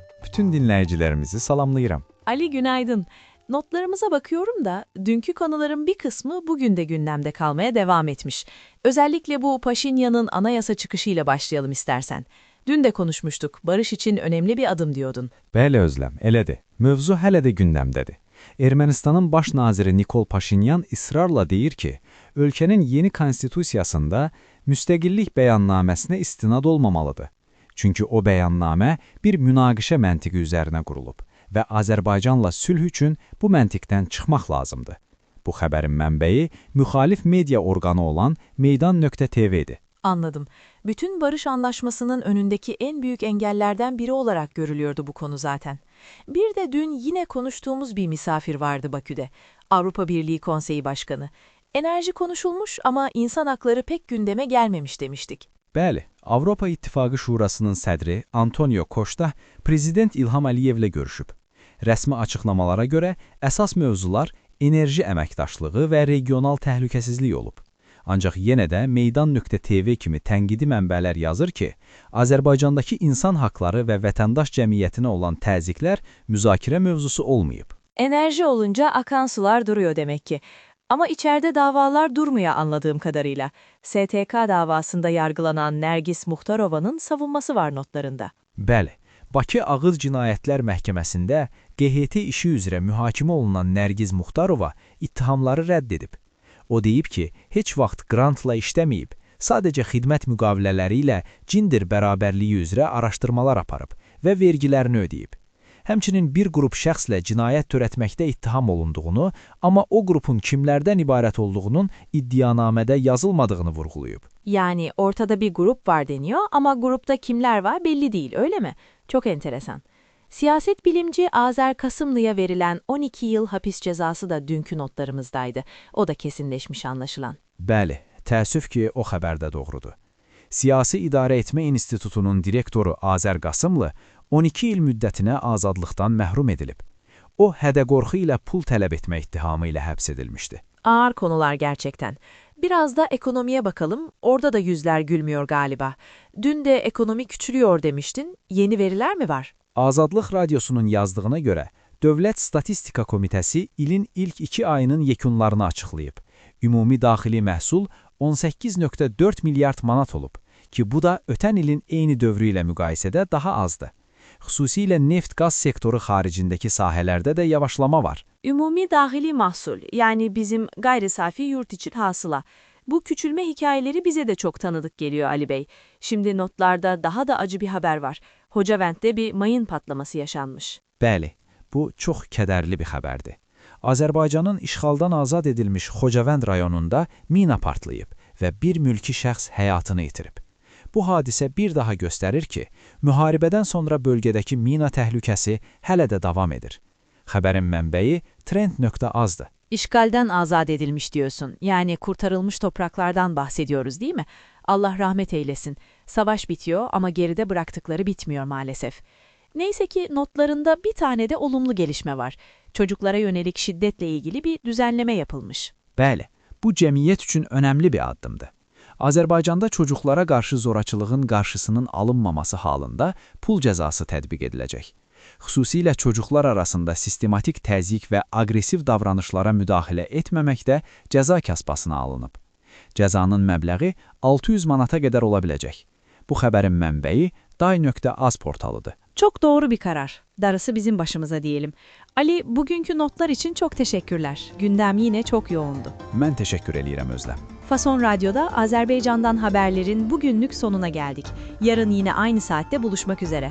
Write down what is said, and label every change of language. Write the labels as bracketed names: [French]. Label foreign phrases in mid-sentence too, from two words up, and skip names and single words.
[Turkish] Bütün dinleyicilerimizi salamlayıram. Ali günaydın. Notlarımıza bakıyorum da dünkü konuların bir kısmı bugün de gündemde kalmaya devam etmiş. Özellikle bu Paşinyan'ın anayasa çıkışıyla başlayalım istersen. Dün de konuşmuştuk, barış için önemli bir adım diyordun. [Azerbaijani] Bəli Özlem, elədir. Mövzu hələ də gündəmdədir. Ermənistanın baş naziri Nikol Paşinyan ısrarla deyir ki, ölkənin yeni konstitusiyasında müstəqillik bəyannaməsinə istinad olmamalıdır. Çünki o bəyannamə bir münaqişə məntiqi üzərinə qurulub və Azərbaycanla sülh üçün bu məntiqdən çıxmaq lazımdır. Bu xəbərin mənbəyi müxalif media orqanı olan Meydan.tv'dir. [Turkish] Anladım. Bütün barış anlaşmasının önündeki en büyük engellerden biri olarak görülüyordu bu konu zaten. Bir de dün yine konuştuğumuz bir misafir vardı Bakü'de. Avrupa Birliği Konseyi Başkanı. Enerji konuşulmuş ama insan hakları pek gündeme gelmemiş demiştik. [Azerbaijani] Bəli, Avropa İttifaqı Şurasının sədri Antonio Costa Prezident İlham Əliyevlə görüşüb. Rəsmi açıqlamalara görə əsas mövzular enerji əməkdaşlığı və regional təhlükəsizlik olub. Ancaq yenə də Meydan.tv kimi tənqidi mənbələr yazır ki, Azərbaycandakı insan haqları və vətəndaş cəmiyyətinə olan təzyiqlər müzakirə mövzusu olmayıb. [Turkish] Enerji olunca akan sular duruyor demek ki. Ama içeride davalar durmuyor anladığım kadarıyla. STK davasında yargılanan Nergis Muxtarova'nın savunması var notlarında. [Azerbaijani] Bəli, Bakı Ağır Cinayətlər Məhkəməsində QHT işi üzrə mühakimə olunan Nergiz Muxtarova ittihamları rədd edib. O deyib ki, heç vaxt grantla işləməyib, sadəcə xidmət müqavilələri ilə gender bərabərliyi üzrə araşdırmalar aparıb və vergilərini ödəyib. Həmçinin bir qrup şəxslə cinayət törətməkdə ittiham olunduğunu, amma o qrupun kimlərdən ibarət olduğunun iddianamədə yazılmadığını vurğulayıb. [Turkish] Yani ortada bir grup var deniyor ama grupta kimler var belli değil, öyle mi? Çok enteresan. Siyaset bilimci Azer Kasımlı'ya verilen 12 yıl hapis cezası da dünkü notlarımızdaydı. O da kesinleşmiş anlaşılan. [Azerbaijani] Bəli, təəssüf ki, o xəbər də doğrudur. Siyasi İdarə Etmə İnstitutunun direktoru Azer Qasımlı 12 il müddətinə azadlıqdan məhrum edilib. O, hədə-qorxu ilə pul tələb etmə ittihamı ilə həbs edilmişdi. [Turkish] Ağır konular gerçekten. Biraz da ekonomiye bakalım. Orada da yüzler gülmüyor galiba. Dün de ekonomi küçülüyor demiştin. Yeni veriler mi var? [Azerbaijani] Azadlıq Radyosunun yazdığına görə, Dövlət Statistika Komitəsi ilin ilk 2 ayının yekunlarını açıqlayıb. Ümumi daxili məhsul 18,4 milyard manat olub ki, bu da ötən ilin eyni dövrü ilə müqayisədə daha azdır. Xüsusilə neft-qaz sektoru xaricindəki sahələrdə də yavaşlama var. Ümumi dahili mahsul, [Turkish] yani bizim gayri safi yurt içi hasıla. Bu küçülme hikayeleri bize de çok tanıdık geliyor Ali Bey. Şimdi notlarda daha da acı bir haber var. Hocavənddə bir mayın patlaması yaşanmış. [Azerbaijani] Bəli, bu çox kədərli bir xəbərdir. Azərbaycanın işğaldan azad edilmiş Xocavənd rayonunda mina partlayıb və bir mülki şəxs həyatını itirib. Bu hadisə bir daha göstərir ki, müharibədən sonra bölgədəki mina təhlükəsi hələ də davam edir. Xəbərin mənbəyi Trend.azdır. [Turkish] İşgalden azat edilmiş diyorsun. Yani kurtarılmış topraklardan bahsediyoruz değil mi? Allah rahmet eylesin. Savaş bitiyor ama geride bıraktıkları bitmiyor maalesef. Neyse ki notlarında bir tane de olumlu gelişme var. Çocuklara yönelik şiddetle ilgili bir düzenleme yapılmış. [Azerbaijani] Bəli, bu cəmiyyət üçün önəmli bir addımdır. Azərbaycanda çocuklara qarşı zorakılığın qarşısının alınmaması halında pul cəzası tətbiq ediləcək. Xüsusilə çocuklar arasında sistematik təzyiq və aqressiv davranışlara müdaxilə etməməkdə cəza kəsbasına alınıb. Cəzanın məbləği 600 manata qədər ola biləcək. Bu xəbərin mənbəyi Day.az portalıdır. [Turkish] Çok doğru bir karar. Darısı bizim başımıza diyelim. Ali, bugünkü notlar için çok teşekkürler. Gündem yine çok yoğundu. [Azerbaijani] Mən təşəkkür eləyirəm Özlem. [Turkish] Fason Radyo'da Azerbaycan'dan haberlerin bugünlük sonuna geldik. Yarın yine aynı saatte buluşmak üzere.